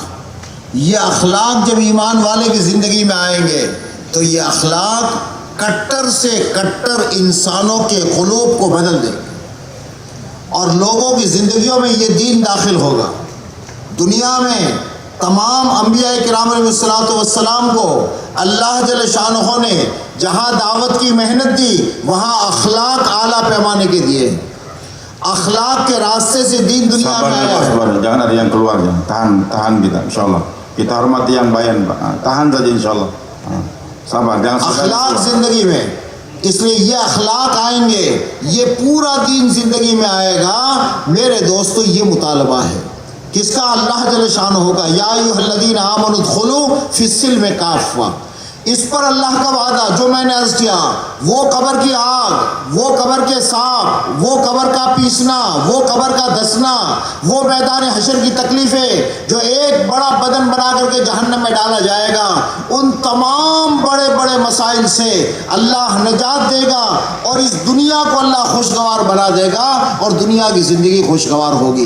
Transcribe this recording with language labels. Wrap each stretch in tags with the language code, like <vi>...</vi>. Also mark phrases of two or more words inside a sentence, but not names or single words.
<hi>ये अखलाक जब ईमान वाले की ज़िंदगी में आएंगे तो ये अखलाक कट्टर से कट्टर इंसानों के क़ुलूब को बदल देंगे और लोगों की ज़िंदगियों में ये दीन दाखिल होगा। दुनिया में तमाम अम्बिया किराम अलैहिस्सलाम को अल्लाह</hi> <ar>جل شأنه</ar> <hi>ने जहाँ दावत की मेहनत दी, वहाँ अखलाक आला पैमाने के दिए। अखलाक के रास्ते से दीन दुनिया में आया।</hi> <id>Jangan ada yang keluar, tahan kita, insyaallah. Kita hormati yang bayan, Pak. Tahan saja insyaallah. Sabar, jangan</id> <hi>अखलाक जिंदगी में, इसलिए ये अखलाक आएंगे, ये पूरा दीन जिंदगी में आएगा। मेरे दोस्तों, ये मुतालबा है किसका? अल्लाह जल शानहू का,</hi> <ar>يا أيها الذين آمنوا ادخلوا في السلم كافة.</ar> <hi>इस पर अल्लाह का वादा जो मैंने अर्ज किया, वो कब्र की आग, वो कब्र के सांप, वो कब्र का पीसना, वो कब्र का धंसना, वो मैदान हशर की तकलीफें जो एक बड़ा बदन बना करके जहन्नम में डाला जाएगा, उन तमाम बड़े बड़े मसाइल से अल्लाह निजात देगा और इस दुनिया को अल्लाह खुशगवार बना देगा और दुनिया की ज़िंदगी खुशगवार होगी।</hi>